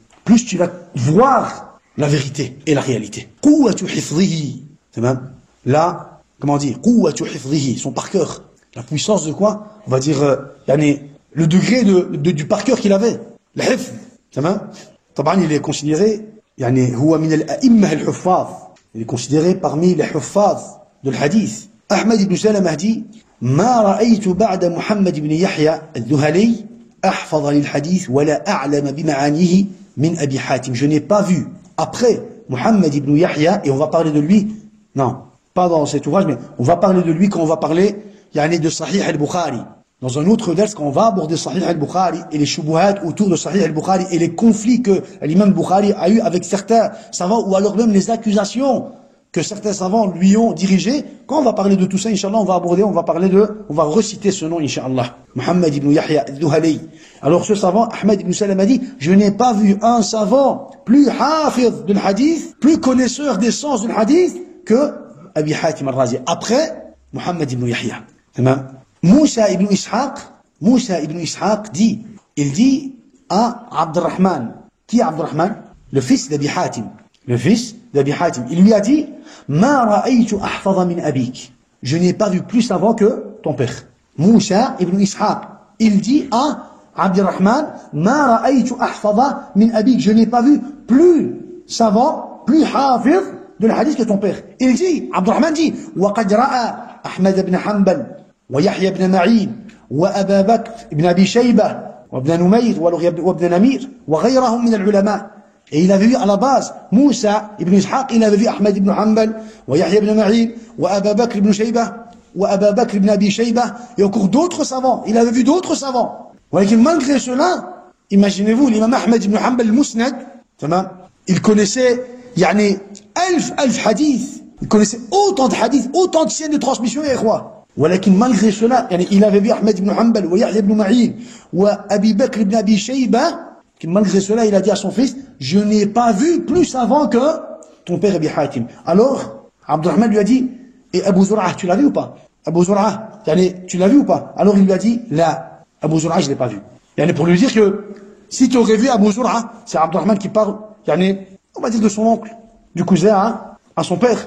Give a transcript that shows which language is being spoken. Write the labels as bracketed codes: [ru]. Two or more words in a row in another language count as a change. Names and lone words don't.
[fr] Plus tu vas voir la vérité et la réalité. [ar] قوة حفظه. [fr] C'est même là, comment dire, [ar] قوة حفظه, [fr] son par cœur. La puissance de quoi? On va dire, le degré du par cœur qu'il avait. Le hifd. C'est même, il est considéré, [ar] هو من الأئمة الحفاظ. [fr] Il est considéré parmi les huffaz de l'hadith. Ahmed ibn Salamah dit, [ar] ما رأيت بعد محمد بن يحيى الذهلي أحفظ للحديث ولا أعلم بمعانيه من أبي حاتم. [fr] Je n'ai pas vu après Muhammad ibn Yahya, et on va parler de lui, non, pas dans cet ouvrage, mais on va parler de lui quand on va parler de Sahih al-Bukhari. Dans un autre vers, quand on va aborder Sahih al-Bukhari et les shubuhat autour de Sahih al-Bukhari et les conflits que l'imam Bukhari a eu avec certains savants, ou alors même les accusations que certains savants lui ont dirigé. Quand on va parler de tout ça, Inch'Allah, on va reciter ce nom, Inch'Allah. Muhammad ibn Yahya al-Dhuhali. Alors ce savant, Ahmed ibn Salam a dit, je n'ai pas vu un savant plus hafiz du hadith, plus connaisseur des sens du hadith que Abi Hatim al-Razi. Après, Muhammad ibn Yahya. Moussa ibn Ishaq dit, il dit à Abdurrahman. Qui est Abdurrahman? Le fils d'Abi Hatim. Le fils d'Abi Hatim. Il lui a dit, [ar] ما رأيت أحفظ من أبيك. [fr] Je n'ai pas vu plus savant que ton père. Moussa ibn Ishaq. Il dit à Abdurrahman, [ar] ما رأيت أحفظ من أبيك. [fr] Je n'ai pas vu plus savant, plus hafiz de la hadith que ton père. Il dit, Abdurrahman dit, [ar] وقد رأى أحمد بن حنبل ويحيى بن معين وأبا بكر بن أبي شيبة وابن نمير وابن نمر وغيرهم من العلماء. [fr] Et il avait vu à la base, Moussa ibn Ishaq, il avait vu Ahmed ibn Hanbal, wa Yahya ibn Ma'in, wa Aba Bakr ibn Shayba, wa Aba Bakr ibn Abi Shayba, et encore d'autres savants. Il avait vu d'autres savants. Malgré cela, imaginez-vous, l'imam Ahmed ibn Hanbal al-Musnad, il connaissait, [ar] ألف حديث. [fr] Il connaissait autant de hadiths, autant de chaînes de transmission, et quoi. Malgré cela, il avait vu Ahmed ibn Hanbal, wa Yahya ibn Ma'in, wa Abi Bakr ibn Abi Shayba. Malgré cela, il a dit à son fils, je n'ai pas vu plus savant que ton père Abi Hatim. Alors, Abdurrahman lui a dit, et Abu Zur'ah, tu l'as vu ou pas? Abu Zur'ah, tu l'as vu ou pas? Alors il lui a dit, là, Abu Zur'ah, je l'ai pas vu. Pour lui dire que, si tu aurais vu Abu Zur'ah, c'est Abdurrahman qui parle, on va dire de son oncle, du cousin, à son père.